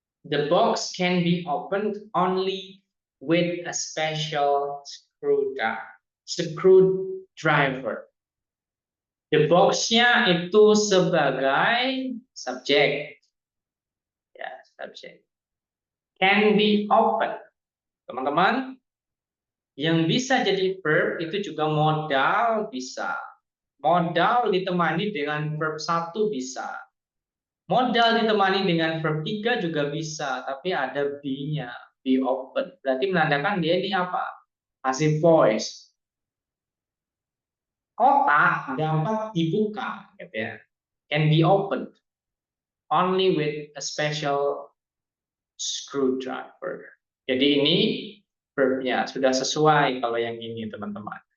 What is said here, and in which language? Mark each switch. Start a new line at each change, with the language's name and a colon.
English: The box can be opened only with a special screwdriver.
Indonesian: The box-nya itu sebagai subjek. Ya, subjek.
English: Can be opened.
Indonesian: Teman-teman, yang bisa jadi verb itu juga modal bisa. Modal ditemani dengan verb 1 bisa. Modal ditemani dengan verb 3 juga bisa, tapi ada be-nya, be open. Berarti menandakan dia ini apa? Passive voice. Kotak dapat dibuka, gitu ya.
English: Can be opened. only with a special screwdriver.
Indonesian: Jadi ini verbnya sudah sesuai kalau yang ini teman-teman.